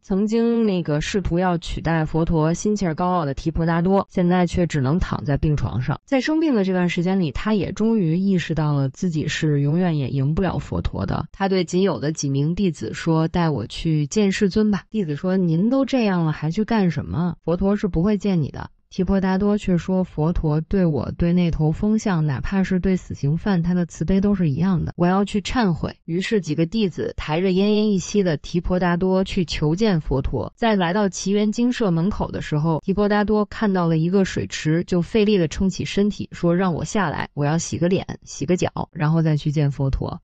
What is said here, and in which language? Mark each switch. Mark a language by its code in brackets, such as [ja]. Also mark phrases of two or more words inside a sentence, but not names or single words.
[zh] 曾經那個試圖要取代佛陀、心氣兒高傲的提婆達多，現在卻只能躺在病床上。在生病的這段時間裡，他也終於意識到了自己是永遠也贏不了佛陀的。他對僅有的幾名弟子說：“帶我去見世尊吧。” 弟子說：“您都這樣了，還去幹什麼？佛陀是不會見你的。” 提婆達多卻說：“佛陀對我、對那頭風象，哪怕是對死刑犯，他的慈悲都是一樣的。我要去懺悔。” 於是幾個弟子抬着奄奄一息的提婆達多去求見佛陀。在來到祇園精舍門口的時候，提婆達多看到了一個水池，就費力地撐起身體，說：“讓我下來，我要洗個臉，洗個腳，然後再去見佛陀。”